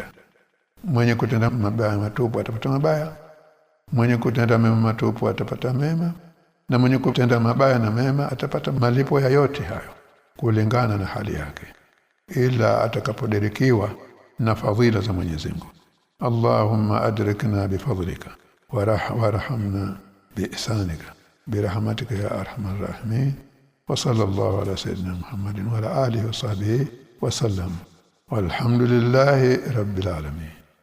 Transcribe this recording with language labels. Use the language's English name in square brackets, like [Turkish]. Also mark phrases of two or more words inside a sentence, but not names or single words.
[Swahili] Mwenye kutenda mabaya matupu atapata mabaya, mwenye kutenda mema matupu atapata mema, na mwenye kutenda mabaya na mema atapata malipo ya yote hayo kulingana na hali yake, ila atakapodirikiwa na fadhila za Mwenyezi Mungu. [Arabic] اللهم أدركنا بفضلك وارحمنا بإحسانك برحمتك يا أرحم الراحمين. وصلى الله على سيدنا محمد وعلى آله وصحبه وسلم. والحمد لله رب العالمين.